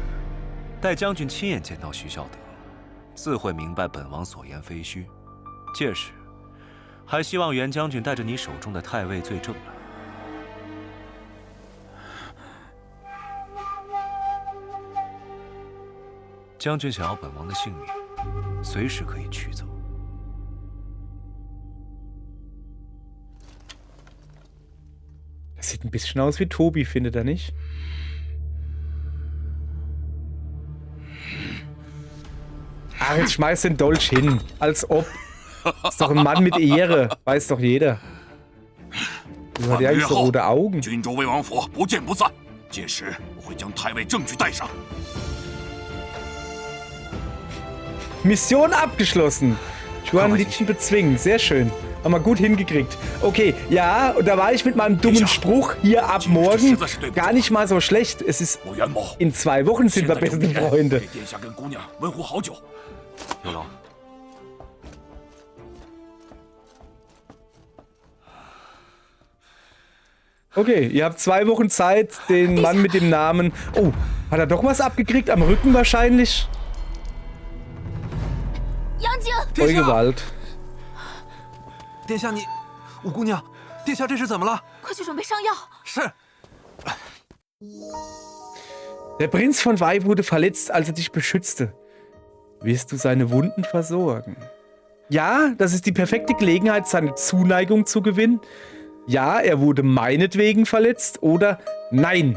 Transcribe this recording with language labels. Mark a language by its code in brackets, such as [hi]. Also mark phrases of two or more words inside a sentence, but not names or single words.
[zh] 待将军亲眼见到徐孝德，自会明白本王所言非虚。届时，还希望袁将军带着你手中的太尉罪证来。将军想要本王的性命，随时可以取走。 [de] Das sieht ein bisschen aus wie Tobi, findet er nicht? Ach, jetzt schmeißt den Dolch hin. Als ob. Ist doch ein Mann mit Ehre. Weiß doch jeder. Wieso hat der eigentlich so rote Augen? [zh] 郡州魏王府不见不散。届时我会将太尉证据带上。 [de] Mission abgeschlossen. Juan-Liedchen bezwingen. Sehr schön. Haben wir gut hingekriegt. Okay, ja, und da war ich mit meinem dummen Spruch hier ab morgen gar nicht mal so schlecht. Es ist... [zh] 我袁某 [de] In 2 Wochen sind wir beste Freunde. [zh] 给殿下跟姑娘问候好久。有劳。 [de] Okay, ihr habt 2 Wochen Zeit, den Mann mit dem Namen... Oh, hat er doch was abgekriegt? Am Rücken wahrscheinlich? [zh] 杨景， [de] Voll Gewalt. [zh] 殿下你，五姑娘，殿下这是怎么了？快去准备上药。是。 [de] Der Prinz von Wei wurde verletzt, als er dich beschützte. Wirst du seine Wunden versorgen? Ja, das ist die perfekte Gelegenheit, seine Zuneigung zu gewinnen. Ja, er wurde meinetwegen verletzt. Oder nein.